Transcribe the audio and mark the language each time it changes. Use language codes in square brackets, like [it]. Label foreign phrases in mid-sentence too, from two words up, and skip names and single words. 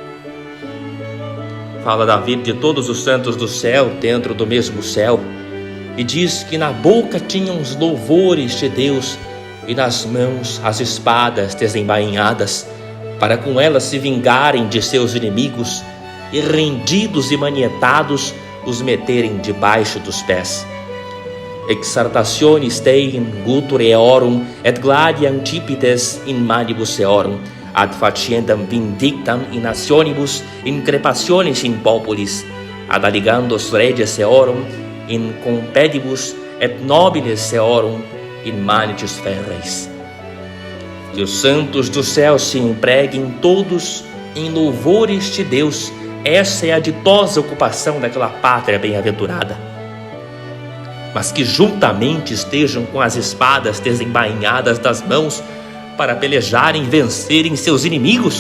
[pt] Fala Davi de todos os santos do céu dentro do mesmo céu, e diz que na boca tinham os louvores de Deus e nas mãos as espadas desembainhadas, para com elas se vingarem de seus inimigos e rendidos e manietados os meterem debaixo dos pés. [la] Exaltationis Dei in guture eorum et gladia antipites in manibus eorum, ad faciendam vindictam in nationibus increpationis in populis, ad aligandos reges eorum in compedibus et nobiles eorum in manitis ferreis. [pt] Que os santos do céu se empreguem todos em louvores de Deus. Essa é a ditosa ocupação daquela pátria bem-aventurada. Mas que juntamente estejam com as espadas desembainhadas das mãos para pelejarem e vencerem seus inimigos.